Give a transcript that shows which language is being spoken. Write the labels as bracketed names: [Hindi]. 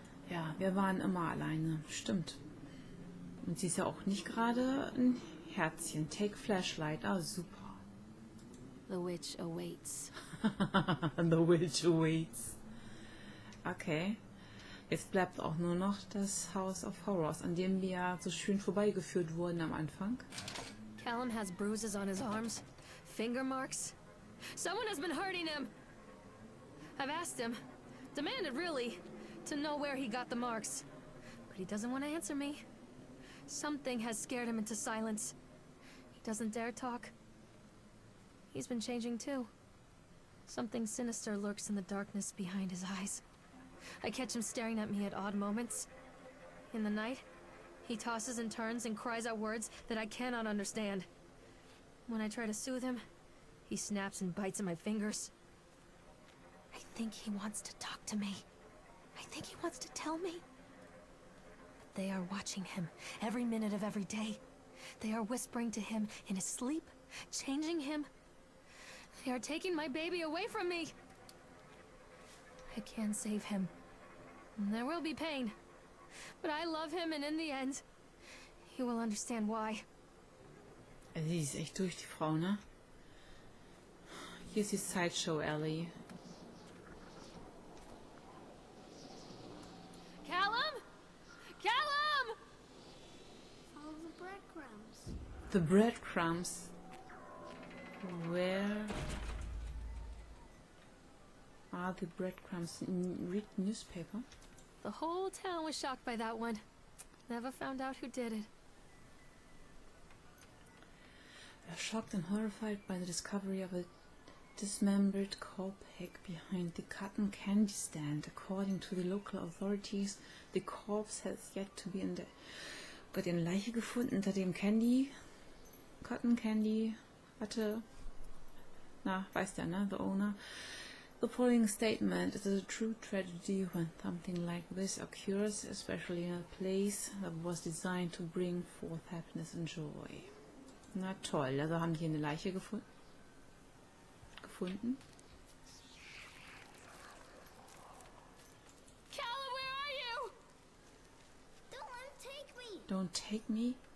[German] Ja, wir waren immer alleine. Stimmt. Und sie ist ja auch nicht gerade ein Herzchen. [English] Take Flashlight. Ah, super. The witch awaits. The witch awaits. Okay. [German] Jetzt bleibt auch nur noch das House of Horrors, an dem wir ja so schön vorbeigeführt wurden am Anfang. [English] Callum has bruises on his arms, finger marks. Someone has been hurting him. I've asked him, demanded really, to know where he got the marks. But he doesn't want to answer me. Something has scared him into silence. He doesn't dare talk. He's been changing too. Something sinister lurks in the darkness behind his eyes. I catch him staring at me at odd moments. In the night, he tosses and turns and cries out words that I cannot understand. When I try to soothe him, he snaps and bites at my fingers. I think he wants to talk to me. I think he wants to tell me. But they are watching him every minute of every day. They are whispering to him in his sleep, changing him. They are taking my baby away from me. I can save him. There will be pain. But I love him, and in the end, he will understand why. [German] Die ist echt durch, die Frau, ne? Hier ist die Sideshow Alley. [English] Callum? Callum! Follow the breadcrumbs. The breadcrumbs. Where are the breadcrumbs? Read newspaper. The whole town was shocked by that one. Never found out who did it. We are shocked and horrified by the discovery of a dismembered corpse behind the cotton candy stand. According to the local authorities, the corpse has yet to be in the... [German] Gott, eine Leiche gefunden unter dem Cotton Candy hatte... Na, weiß der, ne? [English] The owner. The following statement is a true tragedy when something like this occurs, especially in a place that was designed to bring forth happiness and joy. [German] Na toll, also haben die hier eine Leiche gefunden. [English] Callum, where are you? Don't let him take me. Don't take me.